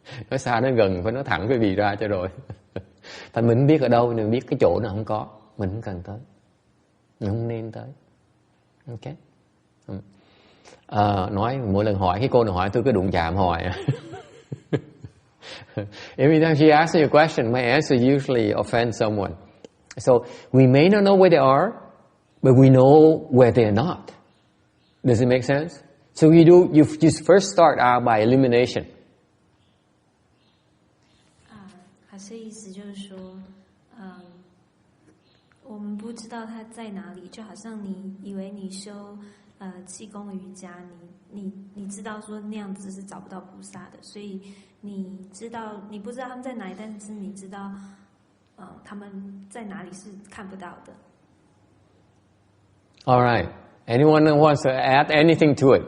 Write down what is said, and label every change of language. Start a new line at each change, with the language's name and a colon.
Vietnamese: Nói xa nói gần phải nói thẳng cái vị ra cho rồi. Thành mình không biết ở đâu, mình biết cái chỗ nào không có, mình không cần tới, mình không nên tới. Ok. Nói mỗi lần hỏi cái cô nào hỏi tôi cứ đụng chạm hỏi.
English: Every time she asks me a question, my answer usually offends someone. So we may not know where they are, but we know where they are not. Does it make sense? So you first start out by elimination.
Chinese: 还是意思就是说，我们不知道他在哪里，就好像你以为你修气功瑜伽，你知道说那样子是找不到菩萨的，所以你不知道他们在哪里，但是你知道他们在哪里是看不到的。
English: All right. Anyone wants to add anything to it?